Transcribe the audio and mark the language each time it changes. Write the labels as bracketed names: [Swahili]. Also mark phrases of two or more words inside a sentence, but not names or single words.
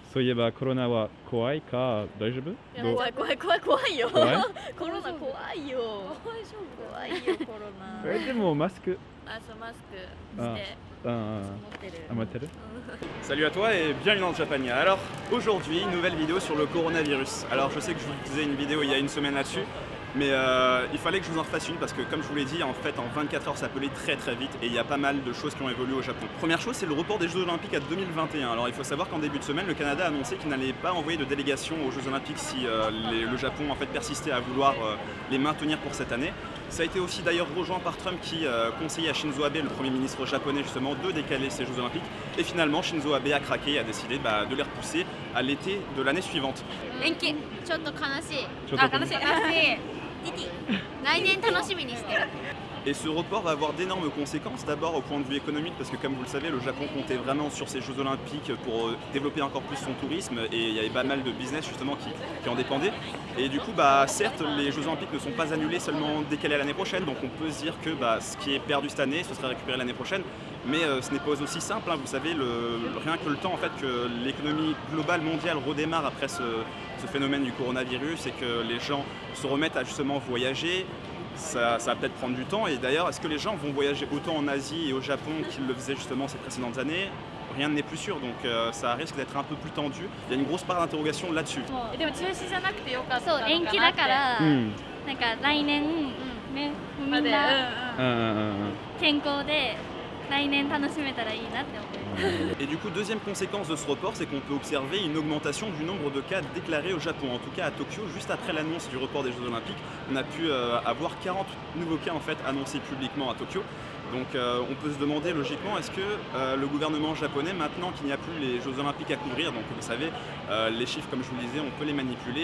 [Japanese] そういえばコロナは怖いか大丈夫？いやどう怖い怖い怖い怖いよ怖いコロナ怖いよ大丈夫怖いよコロナでもマスクあそうマスクして持ってる持ってる [French] Salut à toi et bienvenue dans Japania. Alors aujourd'hui, nouvelle vidéo sur le coronavirus. Alors je sais que je vous faisais une vidéo il y a une semaine là-dessus, mais il fallait que je vous en refasse une parce que comme je vous l'ai dit, en fait en 24 heures ça peut aller très très vite et il y a pas mal de choses qui ont évolué au Japon. Première chose, c'est le report des Jeux Olympiques à 2021. Alors il faut savoir qu'en début de semaine, le Canada a annoncé qu'il n'allait pas envoyer de délégation aux Jeux Olympiques si le Japon en fait persistait à vouloir les maintenir pour cette année. Ça a été aussi d'ailleurs rejoint par Trump qui conseillait à Shinzo Abe, le Premier ministre japonais justement, de décaler ces Jeux Olympiques. Et finalement, Shinzo Abe a craqué et a décidé de les repousser à l'été de l'année suivante. [Japanese] 延期ちょっと悲しいちょっと悲しいティティ来年楽しみにしてる [French] Et ce report va avoir d'énormes conséquences, d'abord au point de vue économique, parce que comme vous le savez, le Japon comptait vraiment sur ces Jeux Olympiques pour développer encore plus son tourisme, et il y avait pas mal de business justement qui en dépendaient. Et du coup, certes, les Jeux Olympiques ne sont pas annulés, seulement décalés à l'année prochaine, donc on peut se dire que ce qui est perdu cette année, ce sera récupéré l'année prochaine, mais ce n'est pas aussi simple, hein. Vous savez, rien que le temps en fait que l'économie globale mondiale redémarre après ce phénomène du coronavirus et que les gens se remettent à justement voyager, ça va peut-être prendre du temps. Et d'ailleurs, est-ce que les gens vont voyager autant en Asie et au Japon qu'ils le faisaient justement ces précédentes années? Rien n'est plus sûr, donc ça risque d'être un peu plus tendu. Il y a une grosse part d'interrogation là-dessus. [Japanese] でも中止じゃなくてよかったそう延期だから、なんか来年ねみんな健康で来年楽しめたらいいなって思います [French] Et du coup, deuxième conséquence de ce report, c'est qu'on peut observer une augmentation du nombre de cas déclarés au Japon. En tout cas à Tokyo, juste après l'annonce du report des Jeux Olympiques, on a pu avoir 40 nouveaux cas en fait annoncés publiquement à Tokyo. Donc on peut se demander logiquement, est-ce que le gouvernement japonais, maintenant qu'il n'y a plus les Jeux Olympiques à couvrir, donc vous savez, les chiffres comme je vous le disais, on peut les manipuler.